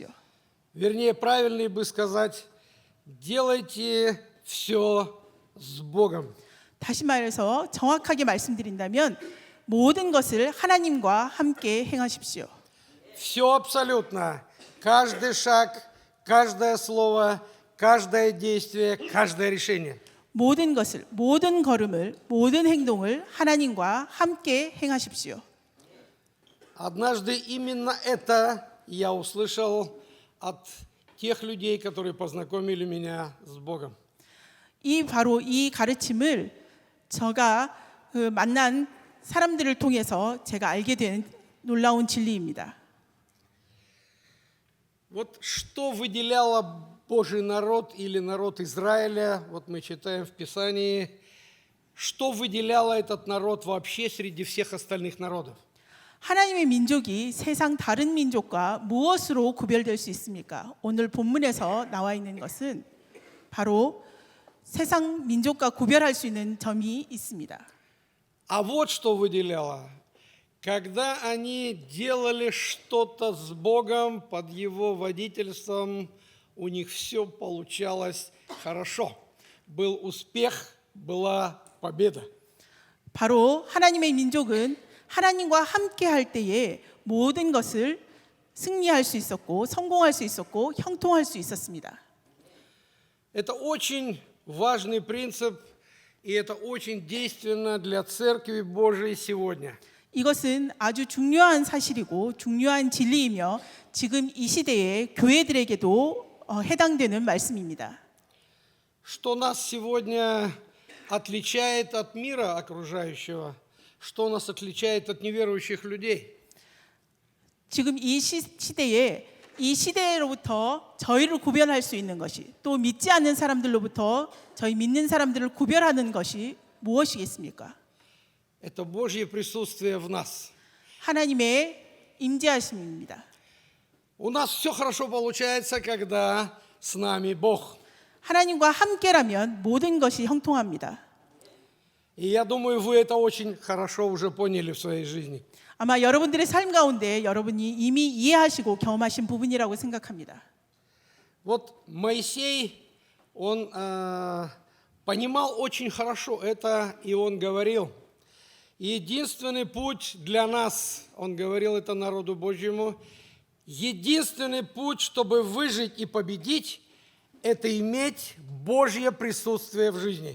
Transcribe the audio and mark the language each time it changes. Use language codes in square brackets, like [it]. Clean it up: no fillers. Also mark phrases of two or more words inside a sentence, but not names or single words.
[ru] Вернее, правильнее бы сказать, делайте все с Богом. [ko] 다시 말해서 정확하게 말씀드린다면 모든 것을 하나님과 함께 행하십시오. [ru] Все абсолютно. Каждый шаг, каждое слово, каждое действие, каждое решение. [ko] 모든 것을, 모든 걸음을, 모든 행동을 하나님과 함께 행하십시오. [ru] Однажды именно это я услышал от тех людей, которые познакомили меня с Богом. [ko] 바로 이 가르침을 제가 만난 사람들을 통해서 제가 알게 된 놀라운 진리입니다. [ru] Вот что выделяло Божий народ или народ Израиля, вот мы читаем в Писании, что выделяло этот народ вообще среди всех остальных народов? [ko] 하나님의 민족이 세상 다른 민족과 무엇으로 구별될 수 있습니까? 오늘 본문에서 나와 있는 것은 바로 세상 민족과 구별할 수 있는 점이 있습니다. [ru] А вот что выделяло. Когда они делали что-то с Богом под Его водительством, у них все получалось хорошо. Был успех, была победа. [ko] 바로 하나님의 민족은 하나님과 함께 할 때에 모든 것을 승리할 수 있었고 성공할 수 있었고 형통할 수 있었습니다. [ru] Это очень важный принцип, и это очень действенно для Церкви Божией сегодня. [ko] 이것은 아주 중요한 사실이고 중요한 진리이며 지금 이 시대의 교회들에게도 해당되는 말씀입니다. [ru] Что нас сегодня отличает от мира окружающего? Что нас отличает от неверующих людей? [ko] 지금 이 시대에 이 시대로부터 저희를 구별할 수 있는 것이 또 믿지 않는 사람들로부터 저희 믿는 사람들을 구별하는 것이 무엇이겠습니까? [ru] Это Божье присутствие в нас. [ko] 하나님의 임재하심입니다. [ru] У нас все хорошо получается, когда с нами Бог. [ko] 하나님과 함께라면 모든 것이 형통합니다. [ru] И я думаю, вы это очень хорошо уже поняли в своей жизни. [ko] 아마 여러분들의 삶 가운데 여러분이 이미 이해하시고 경험하신 부분이라고 생각합니다. [ru] Вот Моисей, он понимал очень хорошо это, и он говорил, единственный путь для нас, он говорил это народу Божьему, единственный путь, чтобы выжить и победить, это иметь Божье присутствие в жизни.